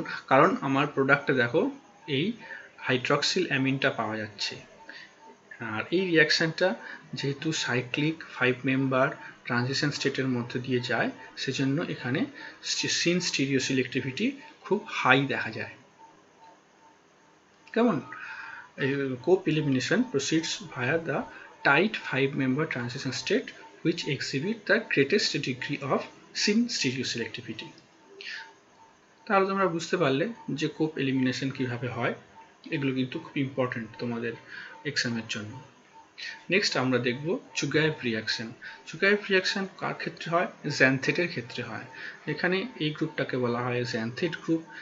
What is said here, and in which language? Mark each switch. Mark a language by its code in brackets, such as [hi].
[bn] কারণ আমার প্রোডাক্টে দেখো এই হাইড্রক্সিল অ্যামিনটা পাওয়া যাচ্ছে, আর এই রিয়াকশনটা যেহেতু সাইক্লিক 5 মেম্বার ট্রানজিশন স্টেটের মধ্যে দিয়ে যায় সেজন্য এখানে সিন স্টিরিও সিলেক্টিভিটি খুব হাই দেখা যায়। কেমন? [en] Cope elimination proceeds via the tight 5-member transition state which exhibit the greatest degree of sin stereoselectivity. [bn] তাহলে তোমরা বুঝতে পারলে যে কোপ এলিমিনেশন কিভাবে হয়, এগুলো কিন্তু খুব ইম্পর্টেন্ট তোমাদের এক্সামের জন্য। নেক্সট আমরা দেখব চুগায়েভ রিয়াকশন। চুগায়েভ রিয়াকশন কার ক্ষেত্রে হয়? জ্যানথেটের ক্ষেত্রে হয়। এখানে এই গ্রুপটাকে বলা হয় জ্যানথেট গ্রুপ।